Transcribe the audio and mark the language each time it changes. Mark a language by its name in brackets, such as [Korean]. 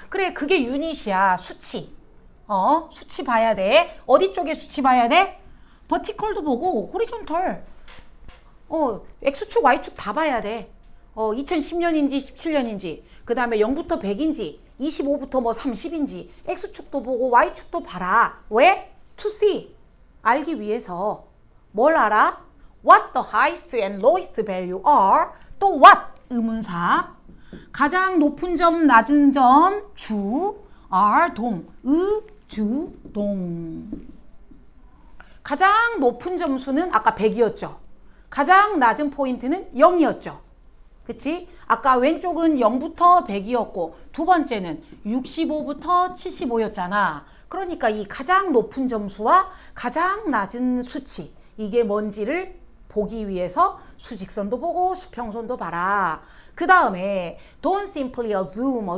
[Korean] 그래, 그게 유닛이야. 수치. 수치 봐야 돼. 어디 쪽에 수치 봐야 돼? 버티컬도 보고 호리존털. X축, Y축 다 봐야 돼. 2010년인지 17년인지, 그 다음에 0부터 100인지, 25부터 뭐 30인지, X축도 보고 Y축도 봐라. 왜? To see. 알기 위해서. 뭘 알아? [English] What the highest and lowest value are. [Korean] 또 what? 의문사. 가장 높은 점, 낮은 점, 주, are, 동, 주, 동. 가장 높은 점수는 아까 100이었죠. 가장 낮은 포인트는 0이었죠. 그치? 아까 왼쪽은 0부터 100이었고 두 번째는 65부터 75였잖아. 그러니까 이 가장 높은 점수와 가장 낮은 수치, 이게 뭔지를 보기 위해서 수직선도 보고 수평선도 봐라. 그 다음에 [English] don't simply assume.